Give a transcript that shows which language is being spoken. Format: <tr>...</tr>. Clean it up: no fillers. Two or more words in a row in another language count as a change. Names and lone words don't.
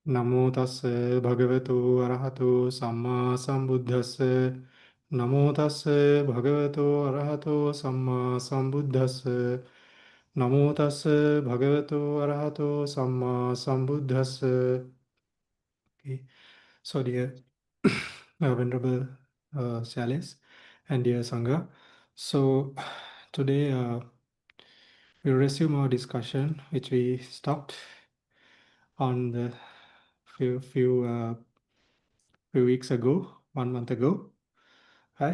<pi>Namo tassa bhagavato arahato samma sambuddhassa. Namo tassa bhagavato arahato samma sambuddhassa. Namo tassa bhagavato arahato samma sambuddhassa.</pi> <en>Okay. So dear Venerable Chalice and dear Sangha. So today we'll resume our discussion which we stopped on the few weeks ago, 1 month ago, right?</en>